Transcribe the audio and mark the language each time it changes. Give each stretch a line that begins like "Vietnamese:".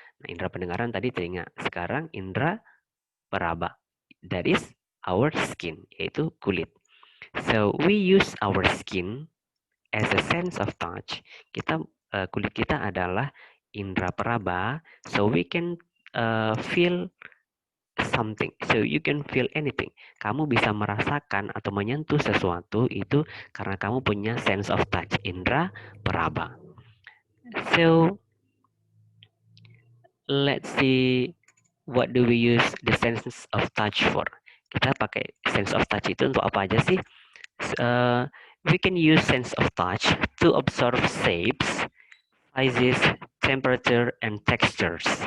Indonesian: Nah, indera pendengaran tadi telinga. Sekarang indera peraba,
English: that is our skin,
Indonesian: yaitu kulit.
English: So we use our skin as a sense of touch.
Indonesian: Kulit kita adalah indera peraba,
English: so we can feel something. So you can feel anything.
Indonesian: Kamu bisa merasakan atau menyentuh sesuatu itu karena kamu punya sense of touch, indera peraba.
English: So let's see, what do we use the sense of touch for?
Indonesian: Kita pakai sense of touch itu untuk apa aja sih?
English: We can use sense of touch to observe shapes, sizes, temperature, and textures.